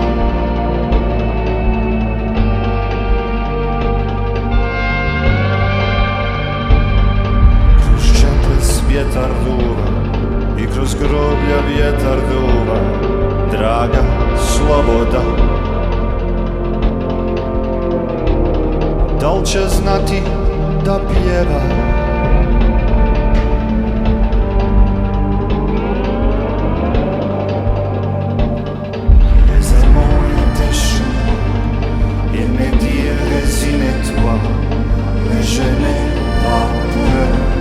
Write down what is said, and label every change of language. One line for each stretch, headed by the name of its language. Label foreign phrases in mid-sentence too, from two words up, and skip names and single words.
Serbian: Vjetar duva i kroz groblja vjetar duva, draga sloboda. Da li će znati da pjeva?
French: Les amants étaient chauds, ils me dirent résigne-toi, mais je n'ai pas peur.